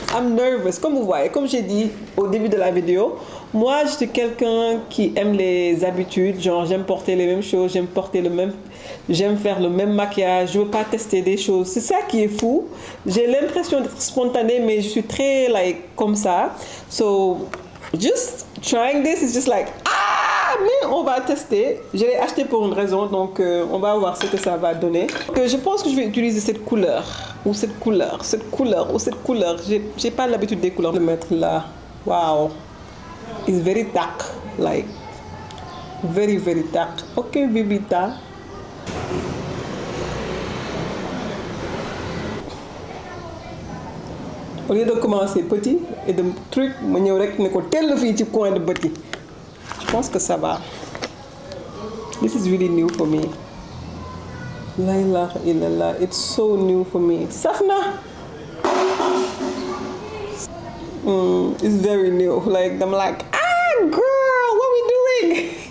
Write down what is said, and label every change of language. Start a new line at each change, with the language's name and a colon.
English: I'm nervous,
French: comme vous voyez, comme j'ai dit au début de la vidéo. Moi, je suis quelqu'un qui aime les habitudes, genre j'aime porter les mêmes choses, j'aime faire le même maquillage, je veux pas tester des choses. C'est ça qui est fou. J'ai l'impression d'être spontanée, mais je suis très like comme ça.
English: So, just trying this is just like
French: mais on va tester. Je l'ai acheté pour une raison, donc on va voir ce que ça va donner. Je pense que je vais utiliser cette couleur ou cette couleur ou cette couleur. J'ai pas l'habitude des couleurs de mettre là.
English: Wow. It's very dark, like very dark.
French: Ok, Vivita. Au lieu de commencer petit et de truc, je vais coin de petit. Je pense que ça va.
English: This is really new for me.
Arabic: La ilaha illallah,
English: it's so new for me. Safna. It's very new. Like I'm like, girl, what are we doing?